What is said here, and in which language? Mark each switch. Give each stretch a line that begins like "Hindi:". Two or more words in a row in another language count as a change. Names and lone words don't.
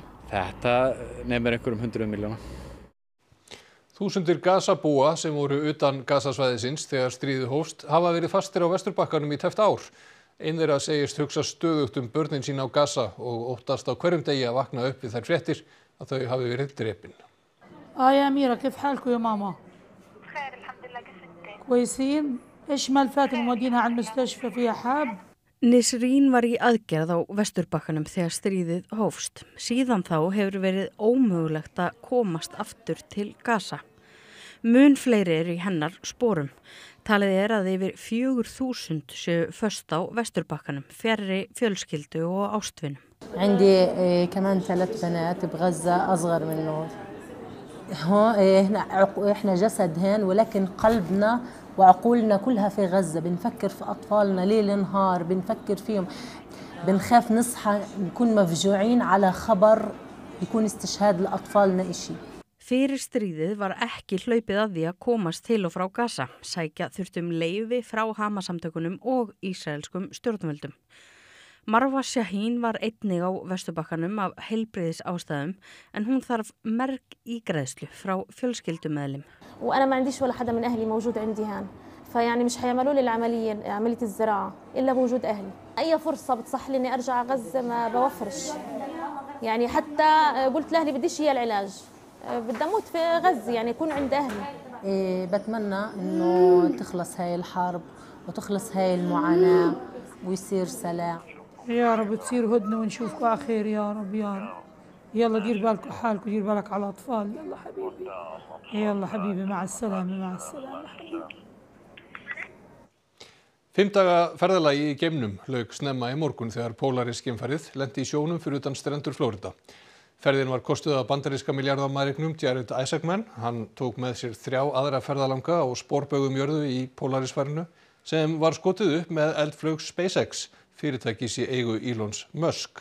Icelandic: Þetta nefnir einhverjum 100 milljóna. Þúsundir Gazabúa sem voru utan Gazasvæðisins þegar stríðið hófst hafa verið fastir á Vesturbakkanum í tæpt ár. Einn þeirra segist hugsa stöðugt börnin sín á Gaza og óttast á hverjum degi að vakna upp við þær fréttir að þau hafi verið drepin.
Arabic: يا أميرة كيف حالكم يا ماما؟ بخير الحمد لله كيف انت؟ كويسين؟ إيش مالفات مودينها على المستشفى فيها حاب؟
Icelandic: Nisrín var í aðgerð á Vesturbakkanum þegar stríðið hófst. Síðan þá hefur verið ómögulegt að komast aftur til Gaza. Mun fleiri eru í hennar sporum. Talið að yfir 4.000 séu föst á Vesturbakkanum, fjarri fjölskyldu og ástvinum.
Arabic: عندي كمان 3 بنات بغزة أصغر منه. احنا جسد هين ولكن قلبنا وعقولنا كلها في غزة. بنفكر في أطفالنا ليل نهار، بنفكر فيهم، بنخاف نصحى نكون مفجوعين على خبر يكون استشهاد لأطفالنا إشي.
Icelandic: Fyrir stríðið var ekki hlaupið að því að komast til og frá Gaza. Sækja þurftum leyfi frá Hamas-samtökunum og ísraelskum stjórnvöldum. Marwa Shaheen var einnig á Vesturbakkanum af heilbrigðis ástæðum en hún þarf merg ígræðslu frá fjölskyldumeðlim.
Arabic: وأنا ما عنديش ولا حدا من أهلي موجود عندي هان. فيعني مش هيعملوا لي عملية الزراعة إلا بوجود أهلي. أي فرصة بتصح لي إني أرجع غزة ما بوفرش. يعني حتى قلت لأهلي بديش إياه العلاج. بدي أموت في غزة يعني يكون عند أهلي. بتمنى إنه تخلص هاي الحرب وتخلص هاي المعاناة ويصير سلام. يا رب تصير هدنة ونشوفكم على خير يا رب يا رب. يلا دير بالكم حالكم دير بالك على الأطفال. يلا حبيبي. يلا حبيبي مع السلامة مع السلامة حبيبي.
Icelandic: 5 daga ferðalagi í geimnum lauk snemma í morgun þegar Polaris geimfarið lenti í sjónum fyrir utan strendur Flórida. Ferðin var kostuð af bandaríska miljardamæringnum Jared Isaacman. Hann tók með sér 3 aðra ferðalanga á sporbaugum jörðu í Polarisfarinu sem var skotið upp með eldflaug SpaceX, fyrirtækis í eigu Elons Musk.